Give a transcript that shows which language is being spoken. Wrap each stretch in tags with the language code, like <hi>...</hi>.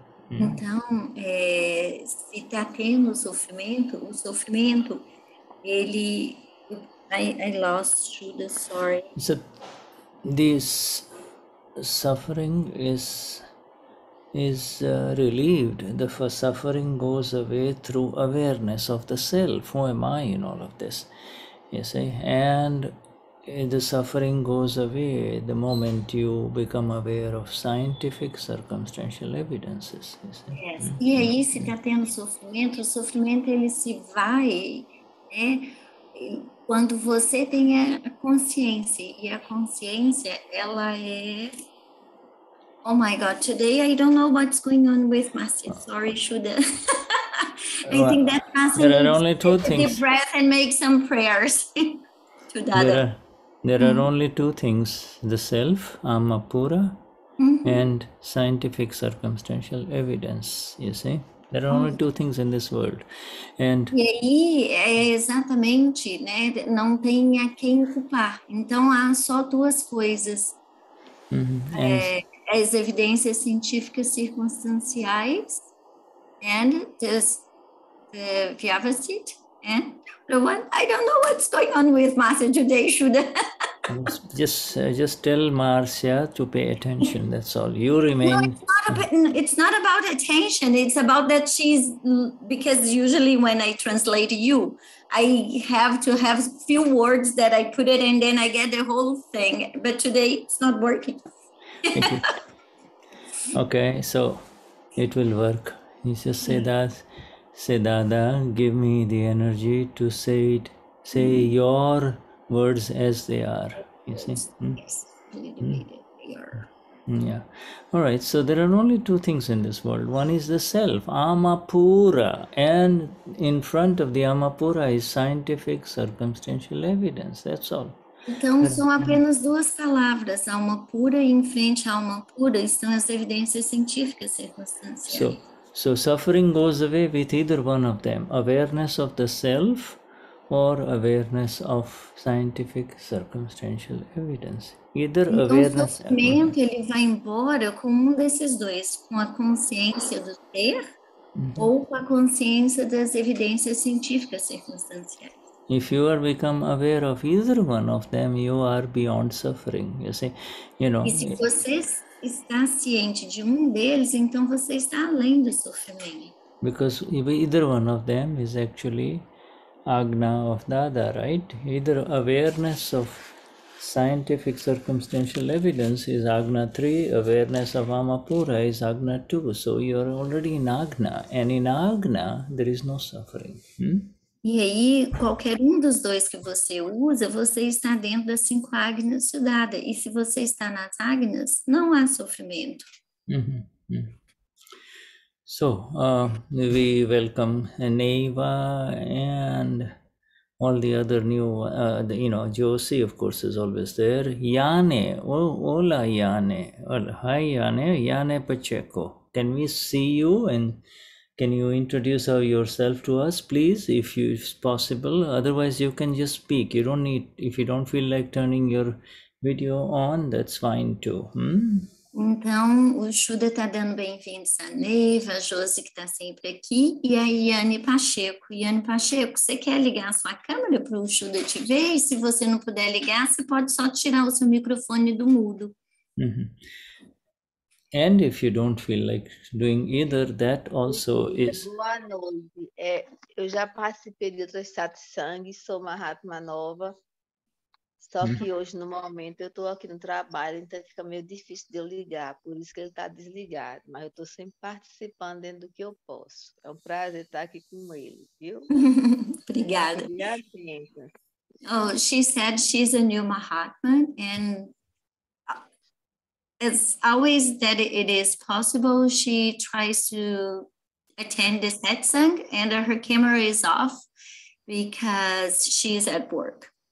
<pt>Então, se está tendo o sofrimento, ele...</pt> <en>I lost Shuddha, sorry. So this suffering is relieved. The suffering goes away through awareness of the self. Who am I in all of this? You see, and the suffering goes away the moment you become aware of scientific circumstantial evidences. You see? Yes.</en> <pt>E aí, se está tendo sofrimento, o sofrimento ele se vai, né? Quando você tem a consciência, e a consciência, ela é...</pt> <en>Oh my God, today I don't know what's going on with Marcia. Sorry, Shuddha. I think that Marcia there are only 2 needs to take a things. deep breath and make some prayers to Dada. There are only 2 things, the self, Amapura, and scientific circumstantial evidence, you see. There are only 2 things in this world. And</en> <pt>E aí, é exatamente, né? Não tem a quem culpar. Então, há só 2 coisas. As evidências científicas circunstanciais</pt> <en>and the Vyavasthit. And the one, I don't know what's going on with Marcia today, Shuddha. just tell Marcia to pay attention. That's all. You remain. No, it's not about attention. It's about that because usually when I translate you, I have to have few words that I put it and then I get the whole thing. But today it's not working. Okay, so it will work. You just say that Say, Dada, give me the energy to say your words as they are. You see? Yes, they are. Yeah. All right. So there are only two things in this world. One is the self, Amapura, and in front of the Amapura is scientific circumstantial evidence. That's all.</en> <pt>Então, são apenas duas palavras, alma pura, e em frente à alma pura estão as evidências científicas circunstanciais.</pt> <en>So suffering goes away with either one of them, awareness of the self or awareness of scientific circumstantial evidence. Either</en> <pt>então,</pt> <en>awareness.</en> <pt>O sofrimento ele vai embora com um desses dois, com a consciência do ser ou com a consciência das evidências científicas circunstanciais.</pt> <en>If you are become aware of either one of them, you are beyond suffering. You see,</en> <pt>E se você está ciente de um deles, então você está além do sofrimento.</pt> <en>Because either one of them is actually Agna of Dada, right? Either awareness of scientific circumstantial evidence is Agna 3, awareness of Amapura is Agna 2. So you are already in Agna, and in Agna there is no suffering.</en> <pt>E aí, qualquer um dos dois que você usa, você está dentro das 5 Agnas Shuddha. E se você está nas Agnas, não há sofrimento.</pt> <en>So, we welcome Neva and all the other new, Josie, of course, is always there. Yane, hola Yane. Hi Yane, Yane Pacheco. Can we see you and can you introduce yourself to us, please, if it's possible? Otherwise, you can just speak. You don't need, if you don't feel like turning your video on, that's fine too.</en> <pt>Então, o Shuddha está dando bem-vindos a Neiva, a Josi que está sempre aqui, e a Gnani Pacheco. Gnani Pacheco, você quer ligar a sua câmera para o Shuddha te ver? E se você não puder ligar, você pode só tirar o seu microfone do mudo.</pt> <en>And if you don't feel like doing either, that also is...</en> <pt>Boa noite. Eu já participei de outras satsang, sou Mahatma nova, só que hoje, no momento, eu estou aqui no trabalho, então fica meio difícil de eu ligar, por isso que ele está desligado, mas eu estou sempre participando dentro do que eu posso. É um prazer estar aqui com ele, viu? Obrigada. Obrigada.</pt> <en>Oh, she said she's a new Mahatma, and as always that it is possible, she tries to attend the satsang and her camera is off because she's at work.</en>